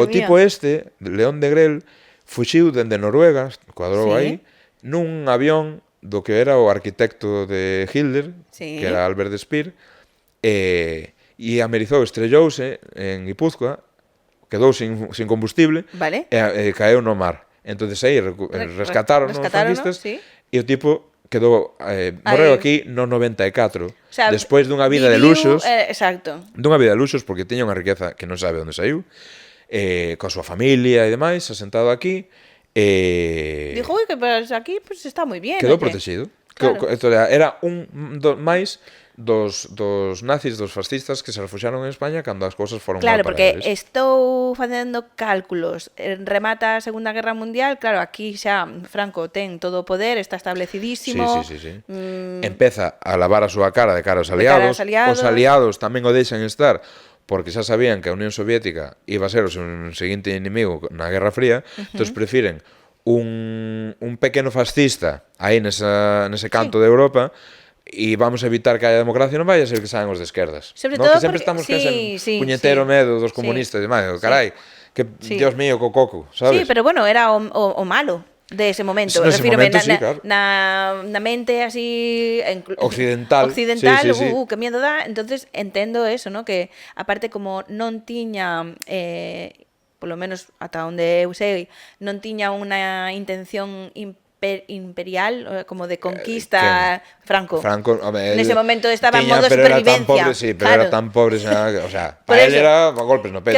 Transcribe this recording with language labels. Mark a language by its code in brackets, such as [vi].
[gl] O tipo este, León de Grel, fuxiu dende Noruega, cuadrou aí, nun avión do que era o arquitecto de Hitler, que era Albert Speer, e amerizou, estrellouse en Guipúzcoa, quedou sin combustible, e caeu no mar. Entonces aí rescataron os franquistas, e o tipo quedou morreu aquí no 94, despois dunha vida de luxos, dunha vida de luxos, porque tiña unha riqueza que non sabe onde saiu, coa súa familia e demais, asentado aquí. [es] Dijo, que pues aquí pues está moi bien. [gl] Quedou protegido. Claro. Era un máis dos nazis, dos fascistas que se refuxaron en España cando as cousas foron mal para eles. Claro, porque estou facendo cálculos. Remata a Segunda Guerra Mundial, claro, aquí xa Franco ten todo o poder, está establecidísimo. Sí. Empeza a lavar a súa cara de cara aos aliados. Os aliados tamén o deixan estar, porque xa sabían que a Unión Soviética iba a ser o seu seguinte inimigo na Guerra Fría, entón prefiren un pequeno fascista aí nese canto de Europa, e [es] vamos a evitar que haya democracia, [gl] non vai a ser que saen os de esquerdas. Sobre todo que sempre estamos puñetero medo dos comunistas e demais, carai, que Dios mío, cococo, sabes? Sí, pero bueno, era o malo de ese momento. Refírome claro. na mente así occidental, [es] que miedo dá. Entonces entendo eso, ¿no? [gl] Que aparte como non tiña polo menos ata onde eu sei, non tiña unha intención imperial, como de conquista. Franco, nese momento estaba en modo supervivencia. Pero era tan pobre, o sea, para él era golpes no pecho.